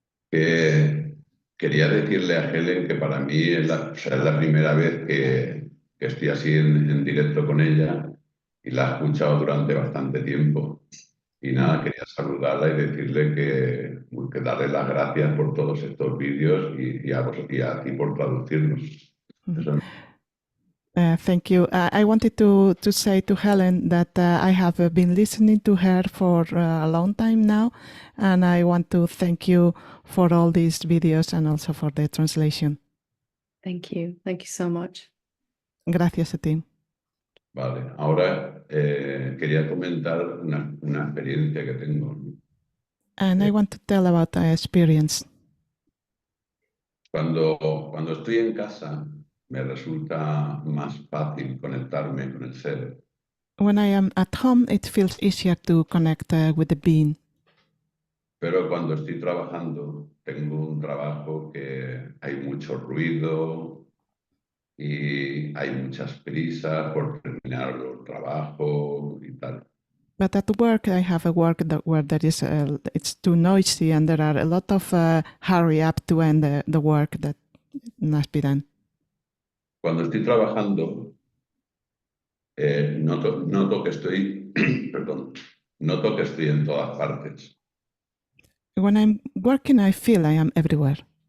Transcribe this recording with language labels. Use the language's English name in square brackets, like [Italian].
[Spanish] quería decirle a Helen que para mí o sea, es la primera vez que estoy así en directo con ella y la he escuchado durante bastante tiempo. Y nada, quería saludarla y decirle que darle las gracias por todos estos vídeos y a ti por traducirlos. Eso es. [English] Thank you. I wanted to say to Helen that I have been listening to her for a long time now, and I want to thank you for all these videos and also for the translation. Thank you. Thank you so much. [Spanish] Gracias a ti. Vale, ahora quería comentar una experiencia que tengo, ¿no? [English] And I want to tell about my experience. [Spanish] Cuando estoy en casa me resulta más fácil conectarme con el ser, [English] When I am at home, it feels easier to connect with the being. [Spanish] pero cuando estoy trabajando tengo un trabajo que hay mucho ruido y hay muchas prisas por terminar el trabajo y tal. [English] But at work, I have a work where there is it's too noisy and there are a lot of hurry up to end the work that must be done. [Spanish] Cuando estoy trabajando, noto que estoy, perdón, noto que estoy en todas partes. [English] When I'm working, I feel I am everywhere.